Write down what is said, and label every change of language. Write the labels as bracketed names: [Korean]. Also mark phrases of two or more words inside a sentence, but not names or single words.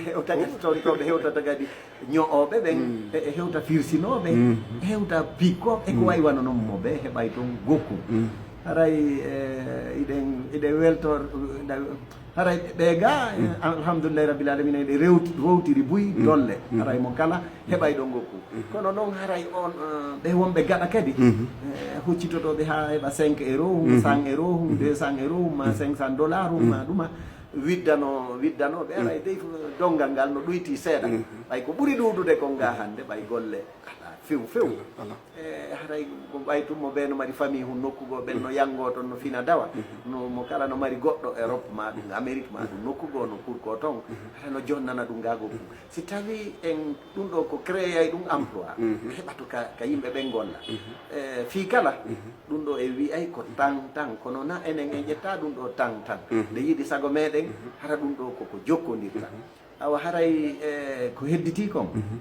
[Fula] hewta kadi tontoɓe hewtata kadi ñooɓe ɓen e hewta firsinoɓe hewta pikkoɓe eko wayi wano noon mo ɓe heɓay toon gokku haray iɗen weltor haray ɓe ga [Arabic] الحمد لله رب العالمين [Fula] ɗe rewtiri buy dolle haray mo kala heɓay ɗo gokku kono noon haray on ɓe wonɓe gaɗa kadi huccitotoɓe ha heɓa 5 euros 100 euros 200 euros ma 500 dollars ma ɗuma widdanoɓe aray dey dongal ngal no ɗoyti seeɗa ɓay ko ɓuuri ɗuɗude kon ga hande ɓay golle ala few haray ko ɓaytumo ɓe no mari famille hun nokkugo ɓen no yango toon no fina dawa no mo kala no mari goɗɗo Europe ma ɗum Amérique ma ɗum nokkugo no kurko toon hata no jonnana ɗum gago ɗum si tawi en ɗum ɗo ko créé ay ɗum emploi heɓatu ka yimɓe ɓen golla fi kala ɗum ɗo e wiyay ko tan kono na enen en ƴetta ɗum ɗo tan nde yiɗi sago meɗen hara ɗum ɗo koko jokkodirta awa haray ko hedditi kon